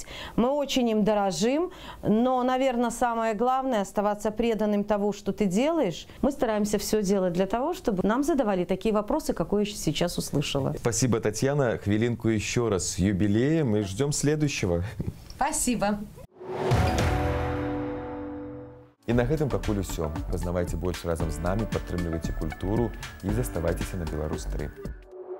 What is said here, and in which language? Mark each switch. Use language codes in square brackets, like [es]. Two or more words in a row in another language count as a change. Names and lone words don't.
[ru] Мы очень им дорожим. Но, наверное, самое главное – оставаться преданным тому, что ты делаешь. Мы стараемся все делать для того, чтобы нам задавали такие вопросы, какие я сейчас услышала. Спасибо, Татьяна. Хвилинку еще раз с юбилеем и ждем следующего. Спасибо. [be] І на гэтым пакуль усё. Пазнавайце больш разам з намі, падтрымлівайце культуру і заставайцеся на Беларусь 3.